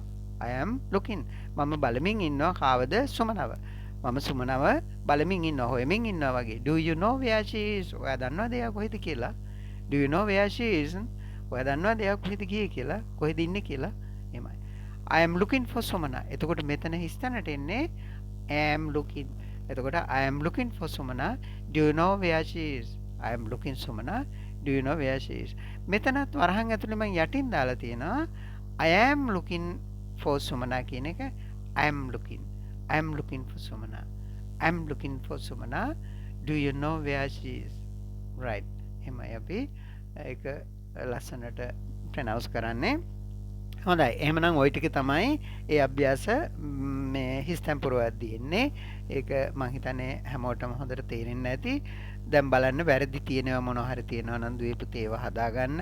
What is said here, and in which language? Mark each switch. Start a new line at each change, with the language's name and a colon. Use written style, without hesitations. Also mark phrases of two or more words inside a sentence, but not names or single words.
English: I am looking.
Sinhala: මම බලමින් ඉන්නවා කාවද? සුමනව. මම සුමනව බලමින් ඉන්නවා හොයමින් ඉන්නවා වගේ.
English: Do you know where she is?
Sinhala: ඔයා දන්නවද එයා කොහෙද කියලා?
English: Do you know where she is?
Sinhala: ඔයා දන්නවද එයා කොහෙද ගියේ කියලා? කොහෙද ඉන්නේ කියලා? එහෙමයි.
English: I am looking for සුමනා.
Sinhala: එතකොට මෙතන හිස්තැනට එන්නේ
English: am looking. එතකොට I am looking for සුමනා. Do you know where she is? I am looking සුමනා. Do you know where she is?
Sinhala: මෙතනත් වරහන් ඇතුලේ මම යටින් දාලා තියෙනවා
English: I am looking for
Sinhala: සුමනා කියන එක.
English: I am looking. I am looking for Sumana. I am looking for Sumana. Do you know where she is? Right.
Sinhala: එහෙමයි අපි ඒක ලස්සනට ප්‍රොනවුන්ස් කරන්නේ. හොඳයි. එහෙමනම් ওই ටික තමයි ඒ අභ්‍යාස මේ හිස්තැන් පුරවද්දී එන්නේ. ඒක මම හිතන්නේ හැමෝටම හොඳට තේරෙන්නේ නැති. දැන් බලන්න වැරදි තියෙනවා මොනවා හරි තියෙනවා නම් දුවේ පුතේ ඒවා හදාගන්න.